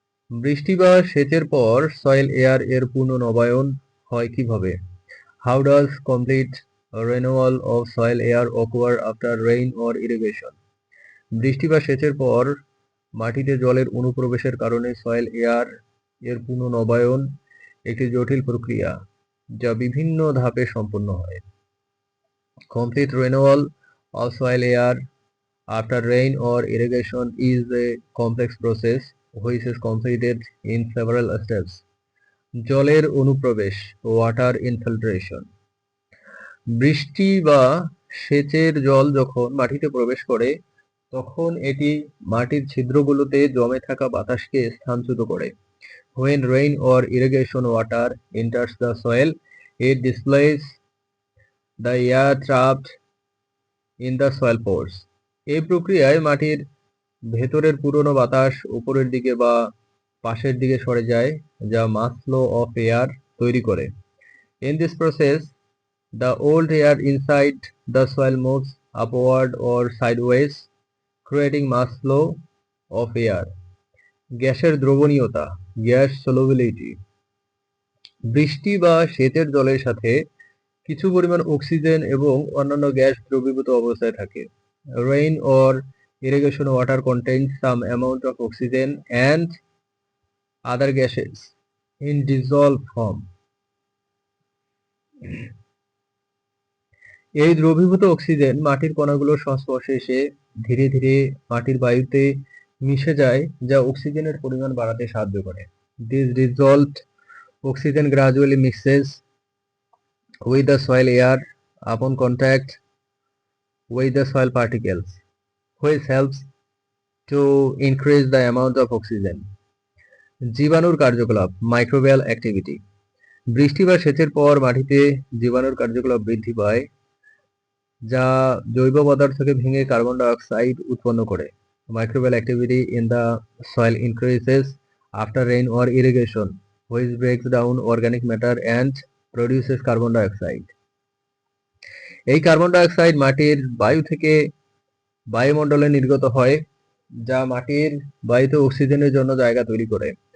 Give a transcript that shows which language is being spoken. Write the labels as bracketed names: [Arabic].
[Bangla] বৃষ্টি বা সেচের পর সয়েল এয়ার এর পুনর্নবায়ন হয় কিভাবে? [English] How does complete renewal of soil air occur after rain or irrigation? [Bangla] বৃষ্টি বা সেচের পর মাটিতে জলের অনুপ্রবেশের কারণে সয়েল এয়ার এর পুনর্নবায়ন একটি জটিল প্রক্রিয়া যা বিভিন্ন ধাপে সম্পন্ন হয়। [English] Complete renewal of soil air after rain or irrigation is a complex process which is completed in several steps. [Bangla] জলের অনুপ্রবেশ, ওয়াটার ইনফিল্ট্রেশন। বৃষ্টি বা সেচের জল যখন মাটিতে প্রবেশ করে তখন এটি মাটির ছিদ্রগুলোতে জমে থাকা বাতাসকে স্থানচ্যুত করে। [English] When rain or irrigation water enters the soil, it displaces the air trapped in the soil pores. [Bangla] এই প্রক্রিয়ায় মাটির ভেতরের পুরনো বাতাস উপরের দিকে বা পাশের দিকে সরে যায়, যা মাস ফ্লো অফ এয়ার তৈরি করে। [English] In this process, the old air inside the soil moves upward or sideways, creating mass flow of air. [Bangla] গ্যাসের দ্রবণীয়তা, গ্যাস সলুবিলিটি। বৃষ্টি বা সেচের জলের সাথে কিছু পরিমাণ অক্সিজেন এবং অন্যান্য গ্যাস দ্রবীভূত অবস্থায় থাকে। [English] Rain or irrigation water contains some amount of oxygen and other gases in dissolved form. [Bangla] এই দ্রবীভূত অক্সিজেন মাটির কণাগুলোর সংস্পর্শে এসে ধীরে ধীরে মাটির বায়ুতে মিশে যায়, যা অক্সিজেনের পরিমাণ বাড়াতে সাহায্য করে। [English] This dissolved oxygen gradually mixes with the soil air upon contact with the soil particles, which helps to increase the amount of oxygen. [Bangla] জীবাণুর কার্যকলাপ, মাইক্রোবিয়াল অ্যাক্টিভিটি। বৃষ্টি বা সেচের পর মাটিতে জীবাণুর কার্যকলাপ বৃদ্ধি পায়, যা জৈব পদার্থকে ভেঙে কার্বন ডাই অক্সাইড উৎপন্ন করে। [English] Microbial activity in the soil increases after rain or irrigation, which breaks down organic matter and produces carbon dioxide. [Bangla] এই কার্বন ডাই অক্সাইড মাটির বায়ু থেকে বায়ুমণ্ডলে নির্গত হয়, যা মাটির বায়ুতে অক্সিজেনের জন্য জায়গা তৈরি করে।